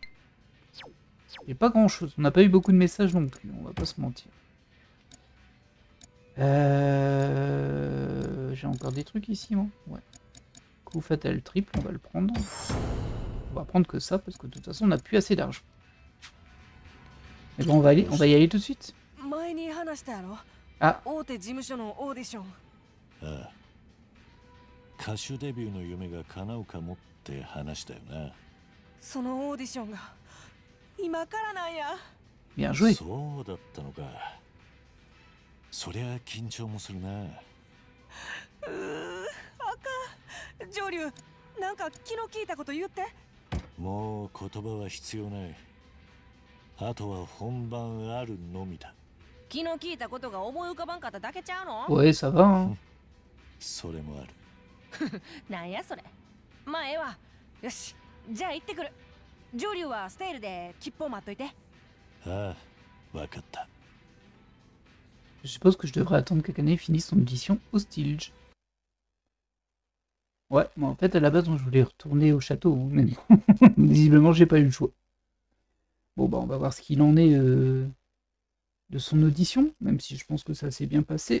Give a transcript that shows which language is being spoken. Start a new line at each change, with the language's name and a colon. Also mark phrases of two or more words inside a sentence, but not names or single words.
French: Il n'y a pas grand chose, on n'a pas eu beaucoup de messages non plus, on va pas se mentir. J'ai encore des trucs ici, moi. Ouais. Coup fatal triple, on va le prendre. On va prendre que ça parce que de toute façon on n'a plus assez d'argent. Mais bon, on va y aller tout de suite. Ah.
Japanese: 歌手デビューの夢が叶うかもって話だよな。そのオーディションが今からなんや。
French: Bien joué.
Japanese: そうだったのか。そりゃ緊張もするな。あかん。ジョリュウ、なんか昨日聞いたこと言って。もう言葉は必要ない。あとは本番あるのみだ。昨日聞いたことが思い浮かばんかっただけちゃうの？
French: Ouais, ça va. Hein.
Japanese: それもある。なんやそれ。まあええわ。よし、じゃあ行ってくる。ジョリュウはステールで切符を待っといて。ああ、わかった。
French: Je suppose que je devrais attendre qu'Akane finisse son audition au Stilge. Ouais, moi en fait à la base je voulais retourner au château, mais bon, visiblement j'ai pas eu le choix. Bon bah on va voir ce qu'il en est de son audition, même si je pense que ça s'est bien passé.